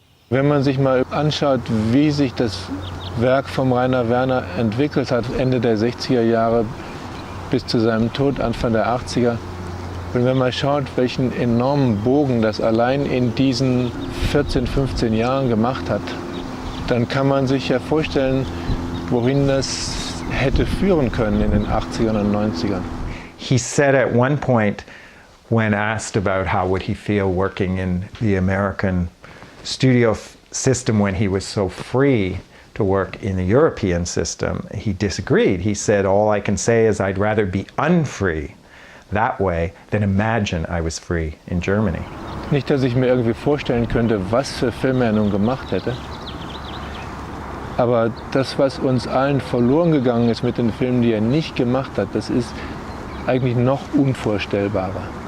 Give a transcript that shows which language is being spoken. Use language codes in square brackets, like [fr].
[de] Wenn man sich mal anschaut, wie sich das Werk vom Rainer Werner entwickelt hat, Ende der 60er Jahre bis zu seinem Tod, Anfang der 80er, und wenn man schaut, welchen enormen Bogen das allein in diesen 14, 15 Jahren gemacht hat, dann kann man sich ja vorstellen, wohin das hätte führen können in den 80ern und 90ern. [en] He said at one point, when asked about how would he feel working in the American studio system when he was so free to work in the European system, he disagreed. He said, all I can say is I'd rather be unfree that way than imagine I was free in Germany. [de] Nicht, dass ich mir irgendwie vorstellen könnte, was für Filme er nun gemacht hätte. Aber das, was uns allen verloren gegangen ist mit den Filmen, die er nicht gemacht hat, das ist eigentlich noch unvorstellbarer.